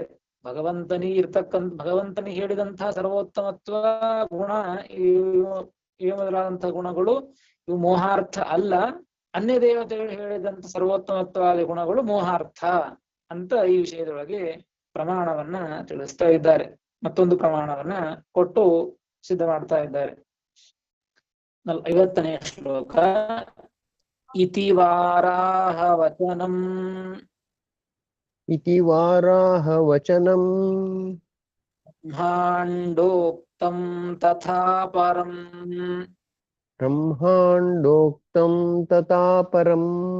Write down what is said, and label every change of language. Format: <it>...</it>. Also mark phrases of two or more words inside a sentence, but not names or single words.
<kn>ಭಗವಂತನಿಗೆ ಹೇಳಿದಂತಹ ಸರ್ವೋತ್ತಮತ್ವ ಗುಣ ಇವು ಮೊದಲಾದಂತಹ ಗುಣಗಳು ಇವು ಮೋಹಾರ್ಥ ಅಲ್ಲ, ಅನ್ಯ ದೇವತೆಗಳು ಹೇಳಿದಂತ ಸರ್ವೋತ್ತಮತ್ವಾದ ಗುಣಗಳು ಮೋಹಾರ್ಥ ಅಂತ ಈ ವಿಷಯದೊಳಗೆ ಪ್ರಮಾಣವನ್ನ ತಿಳಿಸ್ತಾ ಇದ್ದಾರೆ. ಮತ್ತೊಂದು ಪ್ರಮಾಣವನ್ನ ಕೊಟ್ಟು ಸಿದ್ಧ ಮಾಡ್ತಾ ಇದ್ದಾರೆ. 50ನೇ ಶ್ಲೋಕ.</kn> <sa>ಇತಿ ವಾರಾಹ ವಚನಂ इति वाराह वचनम् ಬ್ರಹ್ಮಾಂಡೋಕ್ತಂ ತಥಾ ಪರಂ ब्रह्माण्डोक्तं तथा परम्</sa>